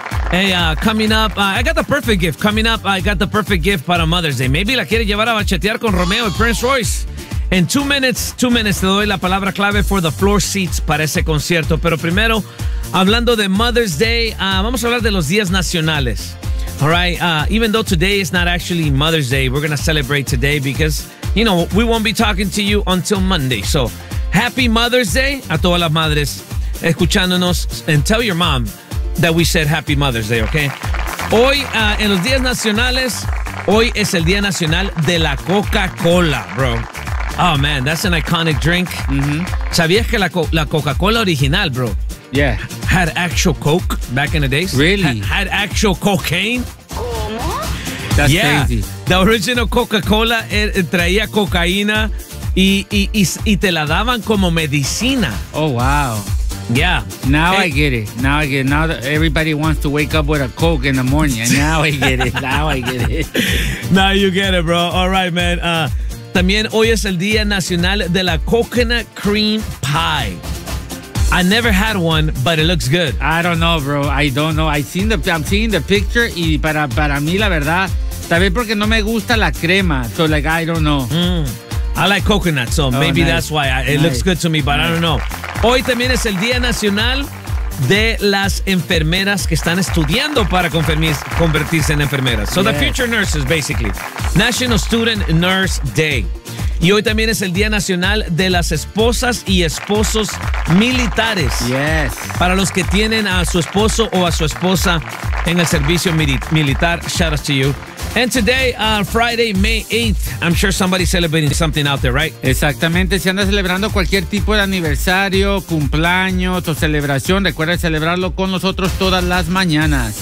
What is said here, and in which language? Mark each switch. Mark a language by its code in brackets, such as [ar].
[en] Hey, coming up, I got the perfect gift. Coming up, I got the perfect gift para Mother's Day. Maybe [es] la quiere llevar a bachetear con Romeo y Prince Royce. En [en] two minutes, [es] te doy la palabra clave [en] for the floor seats [es] para ese concierto. Pero primero, hablando de Mother's Day, vamos a hablar de los días nacionales. [en] All right, even though today is not actually Mother's Day, we're going to celebrate today because, you know, we won't be talking to you until Monday. So, happy Mother's Day [es] a todas las madres escuchándonos. [en] And tell your mom that we said happy Mother's Day, okay? [es] Hoy, en los días nacionales, hoy es el Día Nacional de la Coca-Cola, bro. [en] Oh, man, that's an iconic drink. Mm-hmm. [es] ¿Sabías que la Coca-Cola original, bro? [en] Yeah. Had actual coke back in the days. Really? Had actual cocaine. That's yeah. Crazy. The original [es] Coca-Cola traía cocaína y te la daban como medicina. [en] Oh, wow. Yeah. Now I get it. Now I get it. Now everybody wants to wake up with a coke in the morning. Now I get it. Now I get it. Now you get it, bro. All right, man. [es] También hoy es el Día Nacional de la Coconut Cream Pie. [en] I never had one, but it looks good. I don't know, bro. I don't know. I'm seeing the picture, [es] y para mí, la verdad, tal vez porque no me gusta la crema. [en] So, like, I don't know. Mm. I like coconut, so maybe nice. That's why. It looks good to me, but nice. I don't know. [es] Hoy también es el Día Nacional de las Enfermeras que están estudiando para convertirse en enfermeras. [en] So, yes. The future nurses, basically. National Student Nurse Day. [es] Y hoy también es el Día Nacional de las Esposas y Esposos Militares. [en] Yes. [es] Para los que tienen a su esposo o a su esposa en el servicio militar, [en] shout out to you. And today, Friday, May 8th, I'm sure somebody's celebrating something out there, right? [es] Exactamente. Si andas celebrando cualquier tipo de aniversario, cumpleaños o celebración, recuerda celebrarlo con nosotros todas las mañanas.